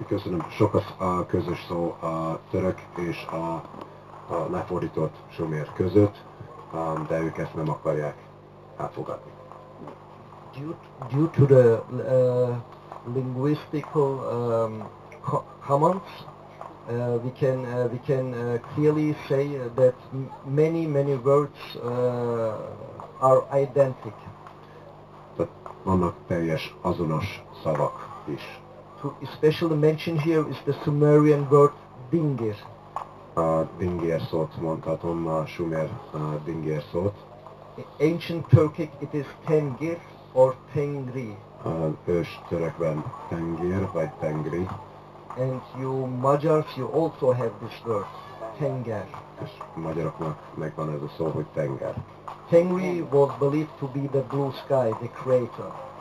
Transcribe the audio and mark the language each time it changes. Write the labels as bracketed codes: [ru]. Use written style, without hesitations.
[hu] Köszönöm, sok a közös szó a török és a lefordított sumer között, de ők ezt nem akarják elfogadni. [en] Due to the linguistical comments, we can clearly say that many words are identical. [hu] Tehát vannak teljes azonos szavak is. [en] To especially mention here is the Sumerian word dingir. [hu] A dingér szót mondhatom, a sumer dingér szót. [en] ancient Turkic it is Tengir or Tengri. [hu] Az ős törökben Tengir vagy Tengri, [en] And you Magyars, you also have this word, Tenger. [hu] és magyaroknak megvan ez a szó, hogy tenger. [en] Tengri was believed to be the blue sky, the creator.